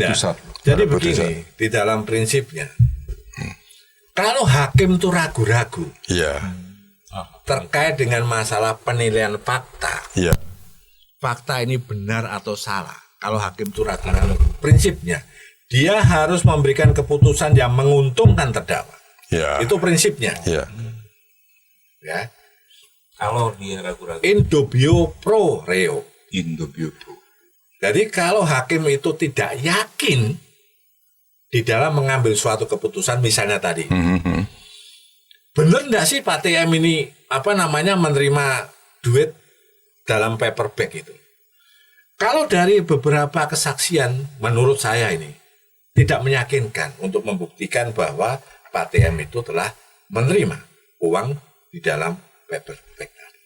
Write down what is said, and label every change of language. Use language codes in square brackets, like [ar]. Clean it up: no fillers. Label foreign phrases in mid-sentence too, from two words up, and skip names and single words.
[id] Nah, jadi begini, di dalam prinsipnya, kalau hakim itu ragu-ragu terkait dengan masalah penilaian fakta, fakta ini benar atau salah, kalau hakim itu ragu-ragu, prinsipnya dia harus memberikan keputusan yang menguntungkan terdakwa. Itu prinsipnya. Ya. Kalau dia ragu-ragu. [la] In dubio pro reo. In dubio pro. [id] Jadi kalau hakim itu tidak yakin di dalam mengambil suatu keputusan, misalnya tadi, benar nggak sih Pak TM ini menerima duit dalam [en] paper bag [id] itu? Kalau dari beberapa kesaksian, menurut saya ini tidak meyakinkan untuk membuktikan bahwa Pak TM itu telah menerima uang di dalam [en] paper bag [id] tadi.